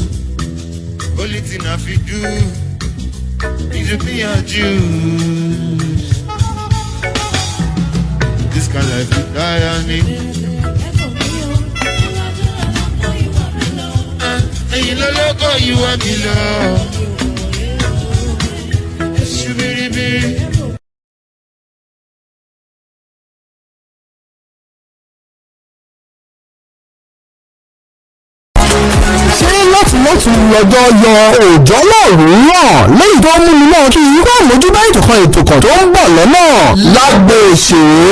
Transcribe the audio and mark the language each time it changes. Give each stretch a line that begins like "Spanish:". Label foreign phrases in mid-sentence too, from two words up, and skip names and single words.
English: Only thing I fit do is to be a Jew. This kind of life is dying. Hey, you loco, you want me love. Shubiri-biri.
Yoruba: láti lọ́jọ́ yọ òòjọ́ lọ́rùn náà lẹ́yìn tó mú mi náà kí irú àmójúbá ètò kan tó ń bọ̀ lọ́nà lágbo òṣèré.